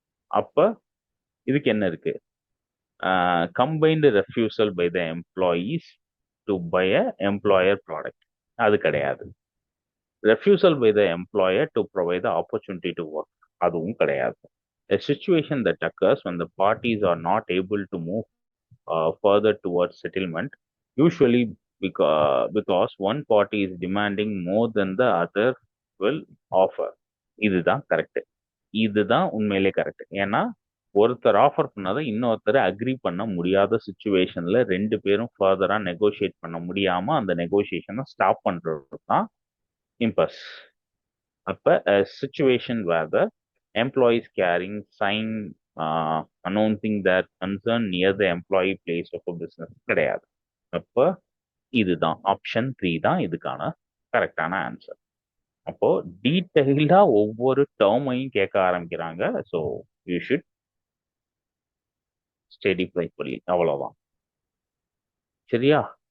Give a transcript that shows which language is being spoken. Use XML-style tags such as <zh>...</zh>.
<ta>அப்ப இதுக்கு என்ன இருக்கு?</ta> <en>combined refusal by the employees to buy a employer product,</en> <ta>அது கிடையாது.</ta> <en>refusal by the employer to provide the opportunity to work,</en> <ta>அதுவும் கிடையாது.</ta> <en>A situation that occurs when the parties are not able to move further towards settlement, usually because one party is demanding more than the other will offer.</en> <ta>இதுதான் correct. இதுதான் உண்மையிலே correct. ஏன்னா ஒருத்தர் offer பண்ணாத இன்னொருத்தர் agri பண்ண முடியாத சுச்சுவேஷன்ல ரெண்டு பேரும் ஃபர்தரா நெகோஷியேட் பண்ண முடியாம அந்த நெகோசியேஷனை ஸ்டாப் பண்றது தான் இம்பஸ். அப்ப</ta> <en>a situation where the employee is carrying sign announcing that concern near the employee place of a business</en> <ta>கிடையாது. அப்ப இதுதான் ஆப்ஷன் 3 தான் இதுக்கான கரெக்டான ஆன்சர். அப்போ டீட்டெயில்டா ஒவ்வொரு டேர்மையும் கேட்க ஆரம்பிக்கிறாங்க.</ta> <en>So you should study briefly.</en> <ta>அவ்வளவுதான். சரியா?</ta>